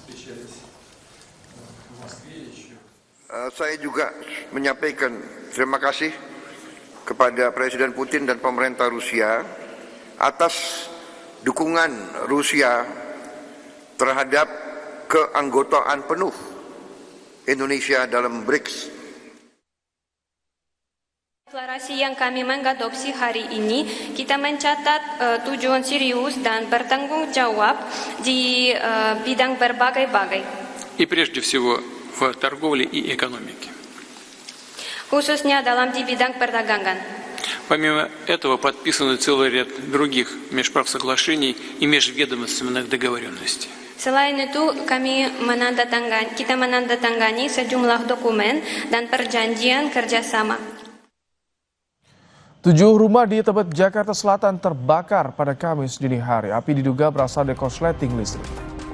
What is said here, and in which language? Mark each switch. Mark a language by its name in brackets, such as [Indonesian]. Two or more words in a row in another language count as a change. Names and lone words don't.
[Indonesian] Saya juga menyampaikan terima kasih kepada Presiden Putin dan pemerintah Rusia atas dukungan Rusia terhadap keanggotaan penuh Indonesia dalam BRICS. Deklarasi yang kami mengadopsi hari ini, kita mencatat tujuan serius dan bertanggung jawab di bidang berbagai-bagai. [Russian] И прежде всего в торговле и экономике. [Indonesian] Khususnya dalam di bidang perdagangan. [Russian] Помимо этого подписаны целый ряд других межправ соглашений и межведомственных договоренностей. [Indonesian] Selain itu, kita menandatangani sejumlah dokumen dan perjanjian kerjasama. 7 rumah di Tebet, Jakarta Selatan terbakar pada Kamis dini hari. Api diduga berasal dari korsleting listrik.